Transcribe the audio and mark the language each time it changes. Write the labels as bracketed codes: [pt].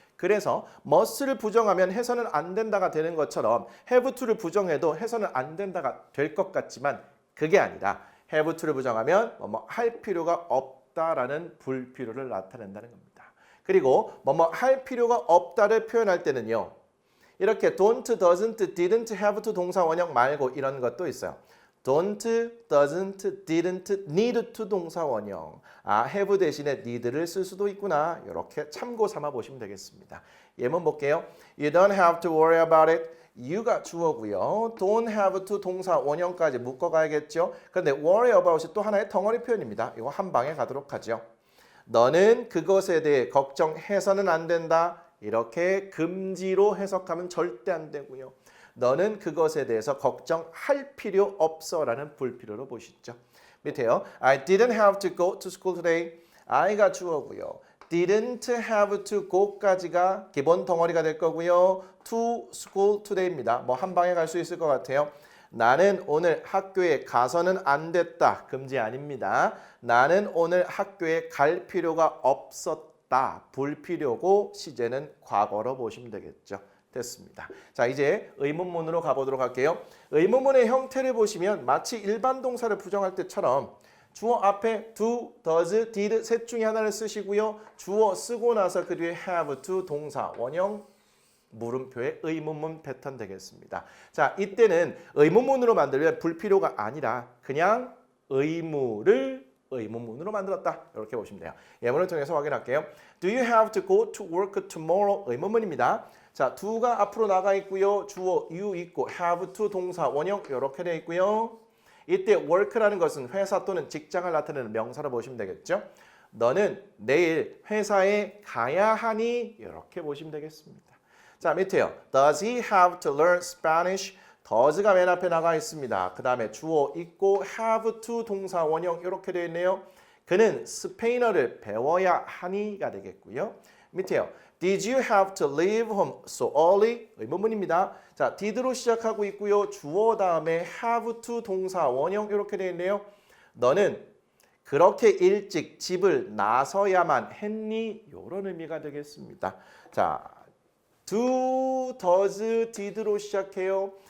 [ko] 그래서 must를 부정하면 해서는 안 된다가 되는 것처럼 have to를 부정해도 해서는 안 된다가 될 것 같지만 그게 아니라 have to를 부정하면 뭐뭐 할 필요가 없다라는 불필요를 나타낸다는 겁니다. 그리고 뭐뭐 할 필요가 없다를 표현할 때는요. 이렇게 don't, doesn't, didn't, have to 동사 원형 말고 이런 것도 있어요. [en] don't, doesn't, didn't, need to [ko] 동사 원형. have 대신에 need를 쓸 수도 있구나. 이렇게 참고 삼아 보시면 되겠습니다. 예문 볼게요. [en] You don't have to worry about it. [ko] you가 주어고요. don't have to 동사 원형까지 묶어가야겠죠. 그런데 worry about이 또 하나의 덩어리 표현입니다. 이거 한 방에 가도록 하죠. 너는 그것에 대해 걱정해서는 안 된다. 이렇게 금지로 해석하면 절대 안 되고요. 너는 그것에 대해서 걱정할 필요 없어라는 불필요로 보시죠. 밑에요. [en] I didn't have to go to school today. [ko] I가 주어고요. didn't have to go까지가 기본 덩어리가 될 거고요. to school today입니다. 뭐 한 방에 갈 수 있을 것 같아요. 나는 오늘 학교에 가서는 안 됐다. 금지 아닙니다. 나는 오늘 학교에 갈 필요가 없었다. 불필요고 시제는 과거로 보시면 되겠죠. 됐습니다. 자, 이제 의문문으로 가보도록 할게요. 의문문의 형태를 보시면 마치 일반 동사를 부정할 때처럼 주어 앞에 do, does, did 셋 중에 하나를 쓰시고요. 주어 쓰고 나서 그 뒤에 have to 동사 원형 물음표의 의문문 패턴 되겠습니다. 자, 이때는 의문문으로 만들면 불필요가 아니라 그냥 의무를 의문문으로 만들었다. 이렇게 보시면 돼요. 예문을 통해서 확인할게요. [en] Do you have to go to work tomorrow? [ko] 의문문입니다. 자, do가 앞으로 나가 있고요. 주어 you 있고 have to 동사 원형 이렇게 되어 있고요. 이때 work라는 것은 회사 또는 직장을 나타내는 명사로 보시면 되겠죠. 너는 내일 회사에 가야 하니? 이렇게 보시면 되겠습니다. 자, 밑에요. [en] Does he have to learn Spanish? [ko] does가 맨 앞에 나가 있습니다. 그 다음에 주어 있고 have to 동사 원형 이렇게 되어 있네요. 그는 스페인어를 배워야 하니가 되겠고요. 밑에요. [en] Did you have to leave home so early? [ko] 의문문입니다. 자, did로 시작하고 있고요. 주어 다음에 have to 동사 원형 이렇게 되어 있네요. 너는 그렇게 일찍 집을 나서야만 했니? 이런 의미가 되겠습니다. 자, do, does, did로 시작해요.